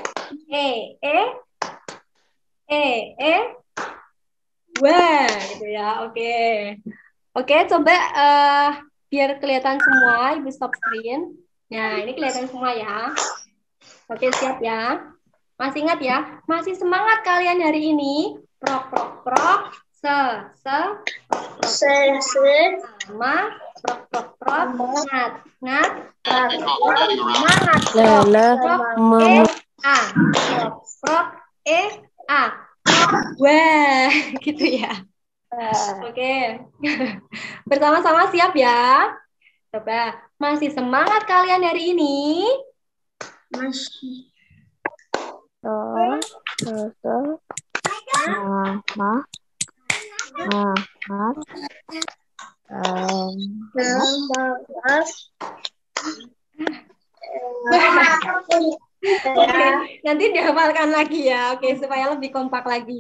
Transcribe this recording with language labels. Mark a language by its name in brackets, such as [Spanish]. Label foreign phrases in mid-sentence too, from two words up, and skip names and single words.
[Indonesian] Wah, gitu ya. Oke. Oke, coba biar kelihatan semua, Ibu [English] stop screen. [Indonesian] Nah, ini kelihatan semua ya. Oke, siap ya. Masih ingat ya? Masih semangat kalian hari ini? prok, prok, prok, se, ma, prok, prok, prok, ngat, ngat, prak, prok, mangat, prok, prok, a, prok, prok, a, prok, wah, gitu ya. Oke, bersama-sama siap ya? Coba, masih semangat kalian hari ini? Masih. Oke, nanti dihafalkan lagi ya, oke, supaya lebih kompak lagi.